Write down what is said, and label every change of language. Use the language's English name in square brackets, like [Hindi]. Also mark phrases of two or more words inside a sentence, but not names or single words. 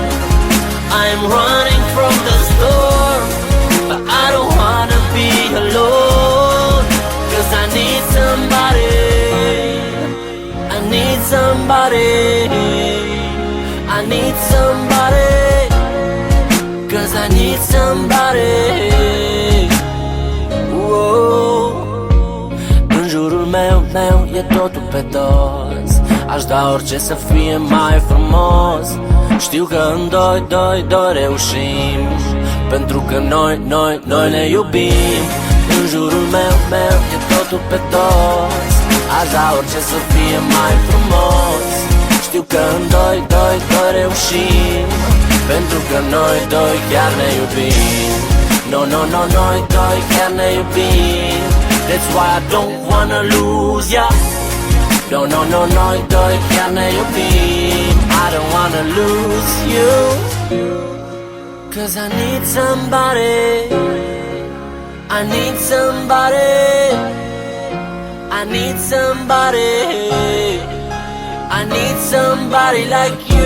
[English] I'm running from the storm, but I don't wanna be alone, 'cause I need somebody. I need somebody. I need somebody, 'cause I need somebody. Whoa. [Romanian] În jurul meu e totul pe dos. Aș da orice să fie mai frumos. Știu că în doi reușim, pentru că noi ne iubim. În jurul meu e totul pe dos. Aș da orice să fie mai frumos. Știu că în doi reușim, pentru că noi doi chiar ne iubim. Noi doi chiar ne iubim. [English] That's why I don't wanna lose ya. [Romanian] Noi doi chiar ne iubim. [English] I don't wanna lose you, 'cause I need somebody. I need somebody. I need somebody. I need somebody like you.